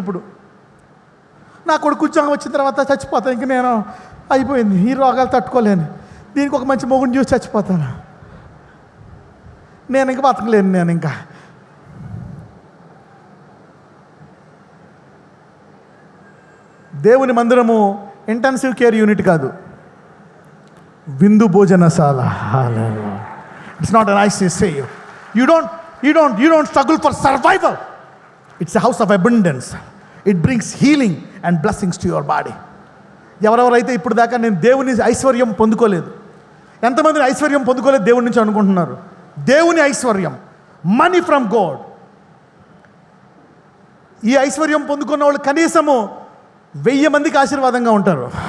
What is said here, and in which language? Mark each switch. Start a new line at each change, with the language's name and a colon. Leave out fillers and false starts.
Telugu: ఇప్పుడు నా కొడుకు ఉద్యోగం వచ్చిన తర్వాత చచ్చిపోతా, ఇంక నేను అయిపోయింది, ఈ రోగాలు తట్టుకోలేను, దీనికి ఒక మంచి మొగుడిని చూసి చచ్చిపోతాను, నేను ఇంక బతకలేను, నేను ఇంకా. దేవుని మందిరము ఇంటెన్సివ్ కేర్ యూనిట్ కాదు, విందు భోజనశాల.
English: It's not an ICC. You don't struggle for survival. It's a house of abundance. It brings healing and blessings to your body.
Telugu: ఎవరెవరైతే ఇప్పుడు దాకా నేను దేవుని ఐశ్వర్యం పొందుకోలేదు, ఎంతమంది ఐశ్వర్యం పొందుకోలేదు దేవుని నుంచి అనుకుంటున్నారు? దేవుని ఐశ్వర్యం,
English: Money from God.
Telugu: ఈ ఐశ్వర్యం పొందుకున్న వాళ్ళు కనీసము 1000 మందికి ఆశీర్వాదంగా ఉంటారు.